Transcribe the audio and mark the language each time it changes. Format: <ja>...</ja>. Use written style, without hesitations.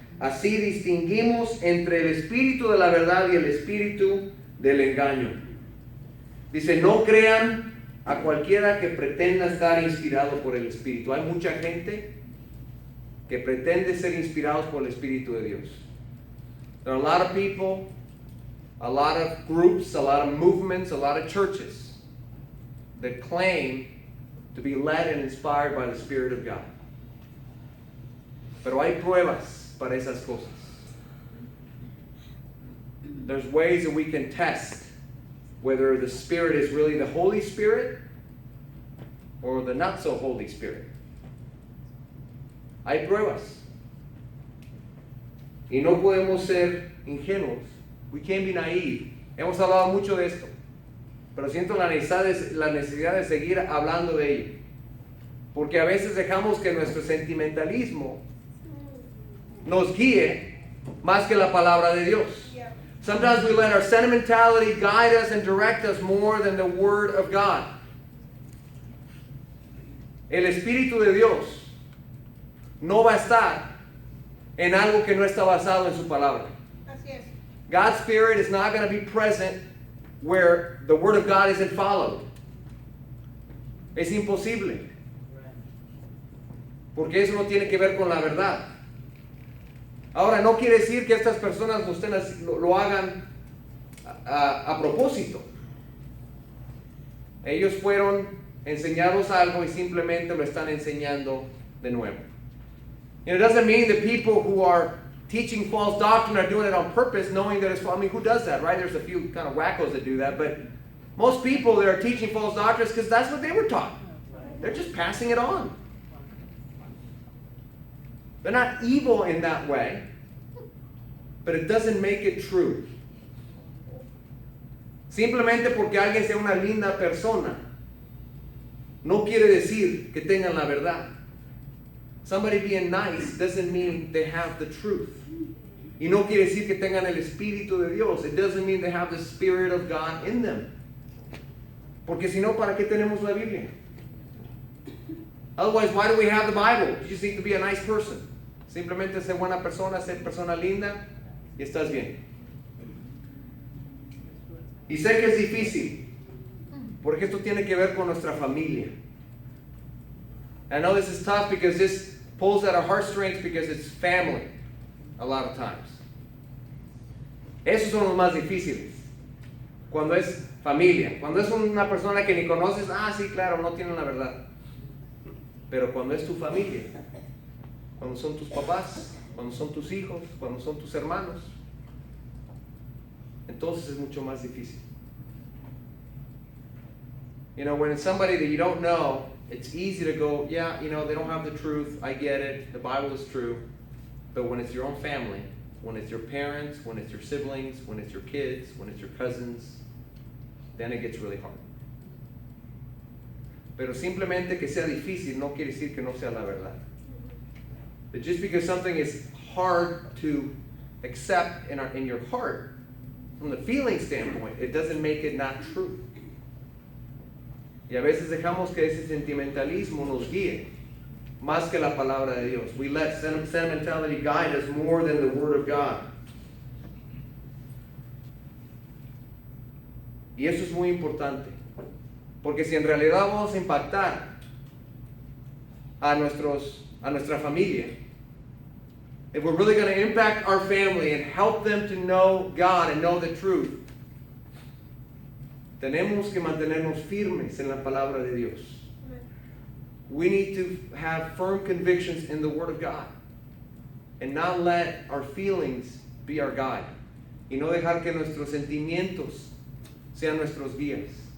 <es>Así distinguimos entre el espíritu de la verdad y el espíritu del engaño. Dice, no crean a cualquiera que pretenda estar inspirado por el Espíritu. Hay mucha gente que pretende ser inspirados por el Espíritu de Dios.</es> <en>There are a lot of people, a lot of groups, a lot of movements, a lot of churches that claim to be led and inspired by the Spirit of God.</en> <es>Pero hay pruebas para esas cosas.</es> <en>There's ways that we can test whether the Spirit is really the Holy Spirit or the not so Holy Spirit.</en> <es>Hay pruebas. Y no podemos ser ingenuos.</es> <en>We can't be naive.</en> <es>Hemos hablado mucho de esto, pero siento la necesidad de seguir hablando de ello. Porque a veces dejamos que nuestro sentimentalismo nos guíe más que la palabra de Dios.</es> <en>Sometimes we let our sentimentality guide us and direct us more than the Word of God.</en> <es>El Espíritu de Dios no va a estar en algo que no está basado en su palabra.</es> <en>God's Spirit is not going to be present where the Word of God isn't followed.</en> <es>Es imposible. Porque eso no tiene que ver con la verdad. Ahora, no quiere decir que estas personas lo hagan a propósito. Ellos fueron enseñados algo y simplemente lo están enseñando de nuevo.</es> <en>And it doesn't mean that people who are teaching false doctrine are doing it on purpose, knowing that it's false. I mean, who does that, right? There's a few kind of wackos that do that, but most people that are teaching false doctrines because that's what they were taught. They're just passing it on. They're not evil in that way, but it doesn't make it true.</en> <es>Simplemente porque alguien sea una linda persona, no quiere decir que tengan la verdad.</es> <en>Somebody being nice doesn't mean they have the truth.</en> <es>Y no quiere decir que tengan el Espíritu de Dios.</es> <en>It doesn't mean they have the Spirit of God in them.</en> <es>Porque si no, ¿para qué tenemos la Biblia?</es> <en>Otherwise, why do we have the Bible? You just need to be a nice person.</en> <es>Simplemente ser buena persona, ser persona linda, y estás bien. Y sé que es difícil, porque esto tiene que ver con nuestra familia.</es> <en>I know this is tough because this pulls at our heartstrings because it's family a lot of times.</en> <es>Esos son los más difíciles. Cuando es familia, cuando es una persona que ni conoces, sí, claro, no tienen la verdad. Pero cuando es tu familia, cuando son tus papás, cuando son tus hijos, cuando son tus hermanos, entonces es mucho más difícil.</es> <en>You know, when it's somebody that you don't know, it's easy to go, yeah, you know, they don't have the truth, I get it, the Bible is true. But when it's your own family, when it's your parents, when it's your siblings, when it's your kids, when it's your cousins, then it gets really hard.</en> <es>Pero simplemente que sea difícil no quiere decir que no sea la verdad.</es> <en>But just because something is hard to accept in your heart, from the feeling standpoint, it doesn't make it not true.</en> <es>Y a veces dejamos que ese sentimentalismo nos guíe más que la palabra de Dios.</es> <en>We let sentimentality guide us more than the Word of God.</en> <es>Y eso es muy importante, porque si en realidad vamos a impactar a nuestra familia,</es> <en>if we're really going to impact our family and help them to know God and know the truth,</en> <es>tenemos que mantenernos firmes en la palabra de Dios.</es> <en>We need to have firm convictions in the Word of God and not let our feelings be our guide.</en> <es>Y no dejar que nuestros sentimientos sean nuestros guías.</es>